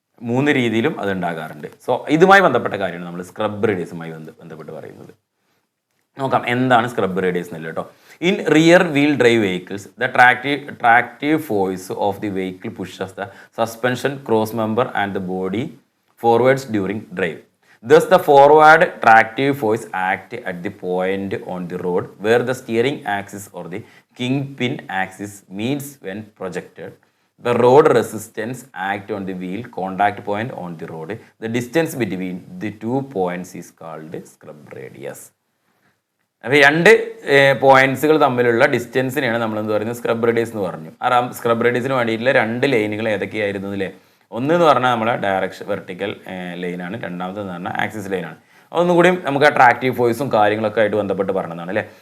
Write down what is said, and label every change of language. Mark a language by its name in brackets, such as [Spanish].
[Malayalam] 3 രീതിയിലും അത് ഉണ്ടാകാറുണ്ട്. സോ ഇതുമായി ബന്ധപ്പെട്ട കാര്യമാണ് നമ്മൾ സ്ക്രബ് റേഡിയസുമായി ബന്ധപ്പെട്ട് പറയുന്നത്. നോക്കാം എന്താണ് സ്ക്രബ് റേഡിയസ് എന്നല്ല കേട്ടോ. [English] In rear wheel drive vehicles the tractive force of the vehicle pushes the suspension cross member and the body forwards during drive. Thus the forward tractive force act at the point on the road where the steering axis or the kingpin axis meets when projected. The road resistance act on the wheel contact point on the road. The distance between the 2 points is called scrub radius. [Malayalam] അപ്പോൾ 2 പോയിന്റ്സുകൾ തമ്മിലുള്ള ഡിസ്റ്റൻസിനെയാണ് നമ്മൾ എന്ത് പറയുന്നത്, scrub radius എന്ന് പറഞ്ഞു. ആ scrub റേഡിയസിന് വേണ്ടിയിട്ടുള്ള 2 ലൈനുകൾ ഏതൊക്കെയായിരുന്നു അല്ലേ? ഒന്ന് എന്ന് പറഞ്ഞാൽ നമ്മുടെ ഡയറക്ഷൻ വെർട്ടിക്കൽ ലൈനാണ്, രണ്ടാമതെന്ന് പറഞ്ഞാൽ ആക്സിസ് ലൈനാണ്. ഒന്നുകൂടി നമുക്ക് ആ ട്രാക്റ്റീവ് ഫോഴ്സും കാര്യങ്ങളൊക്കെ ആയിട്ട് ബന്ധപ്പെട്ട് പറഞ്ഞതാണ് അല്ലേ.